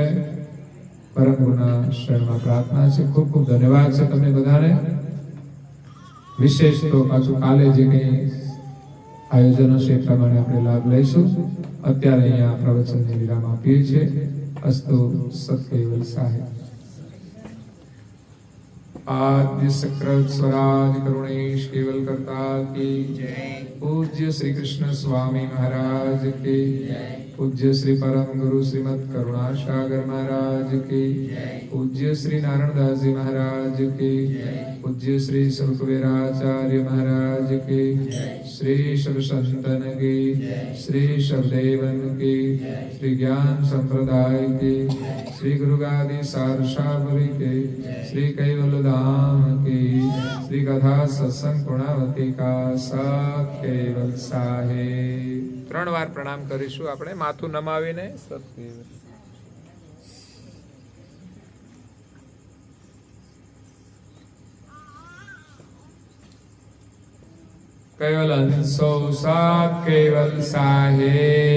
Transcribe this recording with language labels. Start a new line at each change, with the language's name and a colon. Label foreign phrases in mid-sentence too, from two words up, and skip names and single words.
Gujarati: પરમ ગુરુના શરણમાં પ્રાર્થના છે. ખૂબ ખૂબ ધન્યવાદ છે તમને બધાને. વિશેષ તો પાછું કાલે જે કંઈ આયોજન હશે એ પ્રમાણે આપણે લાભ લઈશું. અત્યારે અહીંયા પ્રવચનને વિરામ આપીએ છીએ. અસ્તુ સત્કૈવલ સાહેબ.
Hindi: आद्य सक्रत स्वराज करुणेश केवल करता की जय. पूज्य श्री कृष्ण स्वामी महाराज की जय. पूज्य श्री परम गुरु श्रीमद करुणा सागर महाराज की जय. पूज्य श्री नारायणदास जी महाराज की जय. पूज्य श्री सुखवीराचार्य महाराज की जय. श्री शिवसंतन की जय. श्री शबदेवन की जय. श्री ज्ञान संप्रदाय की जय. श्री गुरुगादी सारसावरी के श्री कैवल धाम की श्री कथा सत्संग पूर्णावती का सत्केवल साहेब.
Gujarati: 3 વાર પ્રણામ કરીશું આપણે માથું નમાવીને. સત્કેવલ કેવલ હંસો સત્કેવલ સાહેબ.